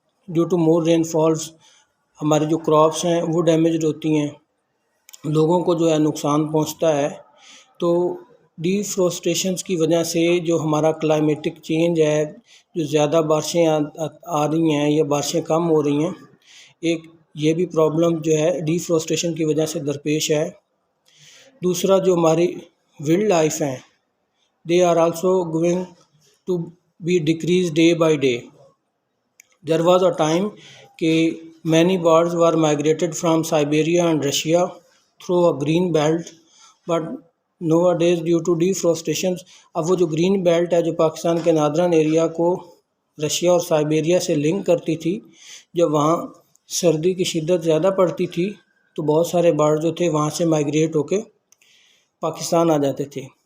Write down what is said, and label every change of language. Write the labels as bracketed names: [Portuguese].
[English] due to more rain falls [Urdu] ہماری جو crops ہیں وہ ڈیمیجڈ ہوتی ہیں، لوگوں کو جو ہے نقصان پہنچتا ہے۔ تو ڈیفورسٹیشنز کی وجہ سے جو ہمارا کلائمیٹک چینج ہے، جو زیادہ بارشیں آ رہی ہیں یا بارشیں کم ہو رہی ہیں، ایک یہ بھی پرابلم جو ہے ڈیفورسٹیشن کی وجہ سے درپیش ہے۔ دوسرا جو ہماری وائلڈ لائف ہیں، [English] They are also going to be decrease day by day. There was a time کہ many birds were migrated from Siberia and Russia through a green belt, but now days due to deforestation. [Urdu] اب وہ جو green belt ہے جو پاکستان کے Northern area کو Russia اور Siberia سے لنک کرتی تھی، جب وہاں سردی کی شدت زیادہ پڑتی تھی تو بہت سارے برڈ جو تھے وہاں سے مائیگریٹ ہو کے پاکستان آ جاتے تھے.